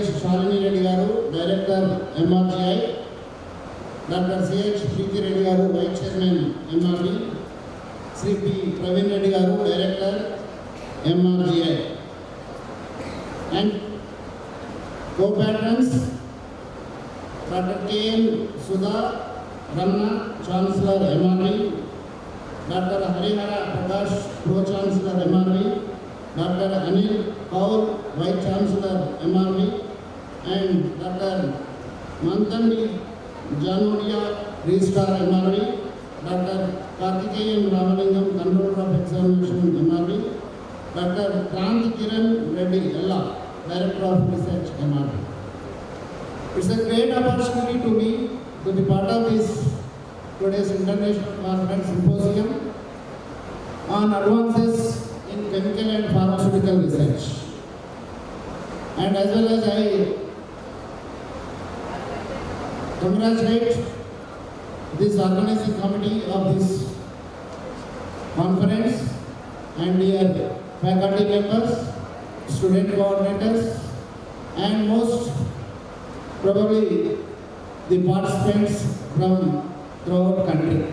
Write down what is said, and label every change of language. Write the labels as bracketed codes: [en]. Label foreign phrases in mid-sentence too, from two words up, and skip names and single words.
[en] Shalini Reddy Garu, Director MRGI, Dr. C.H. Preeti Reddy Garu, Vice Chairman MRB, Sri P. Praveen Reddy Garu, Director MRGI, and co-patrons Dr. K.M. Sudha Ramna, Chancellor MRB, Dr. Harihara Prakash, Pro-Chancellor MRB, Dr. Anil Kaur, Vice Chancellor MRB, and Dr. Mantandi Janodia, Registrar MRB, Dr. Karthikeyan Ramalingam, Controller of Examination MRB, Dr. Kranti Kiran Reddy Ella, Director of Research MRB. It's a great opportunity to me to be part of this today's International Conference Symposium on advances in chemical and pharmaceutical research. And as well as I congratulate this organizing committee of this conference and dear faculty members, student coordinators, and most probably the participants from throughout country.